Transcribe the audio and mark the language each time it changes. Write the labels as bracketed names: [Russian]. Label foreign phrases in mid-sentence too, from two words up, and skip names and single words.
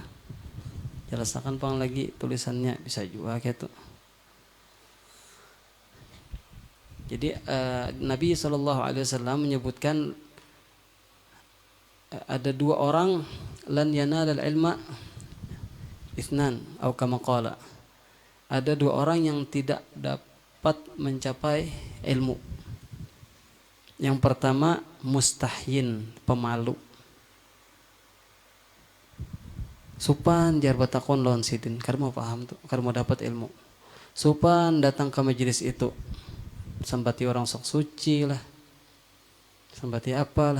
[Banjar] Jelaskan Pang lagi tulisannya, bisa juga gitu. Jadi Nabi SAW menyebutkan ada dua orang [Arabic] لن ينال العلم اثنان [Banjar] atau [Arabic] كما قال. [Banjar] Ada dua orang yang tidak dapat mencapai ilmu. Yang pertama mustahyin, pemalu. Supan jar batakon lawan sidin, karena mau paham tuh, karena mau dapat ilmu. Supan datang ke majelis itu, sambati orang sok suci lah, sambati apalah.